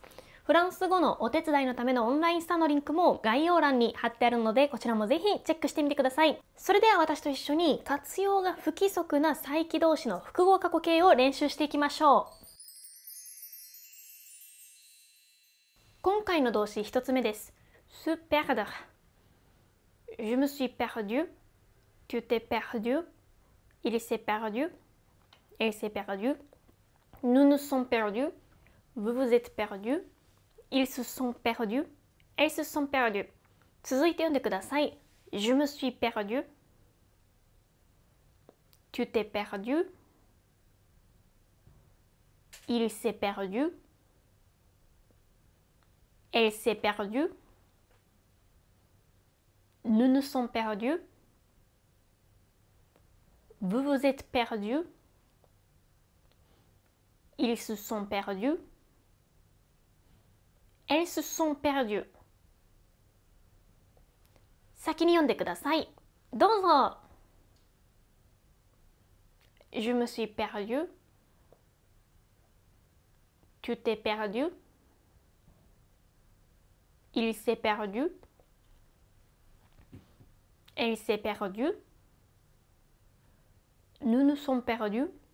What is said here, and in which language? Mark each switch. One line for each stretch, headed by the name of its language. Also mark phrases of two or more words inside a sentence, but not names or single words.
Japanese: フランス語のお手伝いのためのオンラインスタのリンクも概要欄に貼ってあるのでこちらもぜひチェックしてみてください。それでは私と一緒に活用が不規則な再起動詞の複合過去形を練習していきましょう。今回の動詞一つ目です。
French: se perdre。 Je me suis perdu. Tu t'es perdu. Il s'est perdu. Elle s'est perdue. Nous nous sommes perdus. Vous vous êtes perdus. Ils se sont perdus. Elles se sont perdues.
Japanese: 続いて読んでください。
French: Je me suis perdu. Tu t'es perdu. Il s'est perdu. Elle s'est perdue. Nous nous sommes perdus. Vous vous êtes perdus. Ils se sont perdus. Elles se sont perdues.
Japanese: 先に読んでください。
French: どうぞ。Je me suis perdu. Tu t'es perdu. Il s'est perdu. Elle s'est perdue. Nous nous sommes perdus.